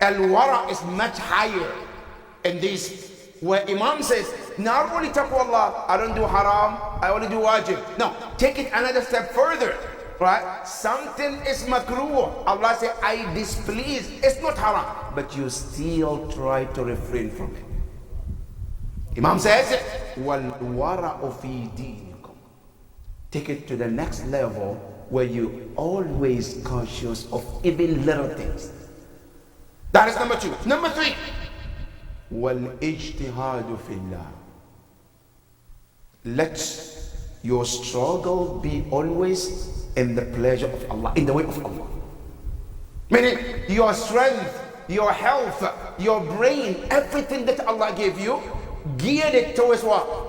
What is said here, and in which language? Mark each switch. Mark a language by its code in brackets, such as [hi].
[en] Al-wara is much higher in this, where Imam says, not only taqwa Allah, I don't do haram, I only do wajib. No, take it another step further, right? Something is makruh. Allah says, I displease. It's not haram, but you still try to refrain from it. Imam says, [ar] وَالْوَرَأُ فِي دِينِكُمْ. [en] Take it to the next level where you always conscious of even little things. That is number 2. Number 3, [ar] وَالْإِجْتِهَادُ فِي اللَّهِ. [en] Let your struggle be always in the pleasure of Allah, in the way of Allah. Meaning your strength, your health, your brain, everything that Allah gave you, geared it towards what?